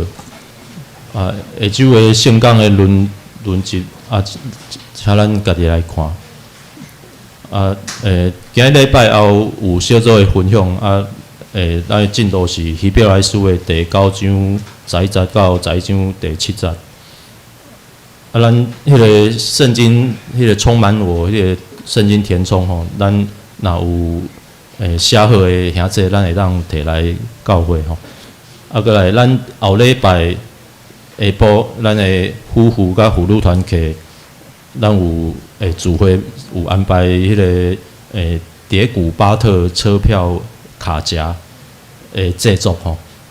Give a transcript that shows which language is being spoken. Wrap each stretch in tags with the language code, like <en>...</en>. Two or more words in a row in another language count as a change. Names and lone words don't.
<nan>下周的圣港的轮值请咱家己来看。今日礼拜后有小组的分享咱的进度是希伯来书的第9章11到11章第7节。咱迄个圣经，迄个充满我迄个圣经填充吼，咱若有。写好的兄弟，咱会当摕来教会吼。过来，咱后礼拜下晡，咱的夫妇甲妇女团契，咱有主会有安排迄个蝶谷巴特车票卡夹制作吼。</nan>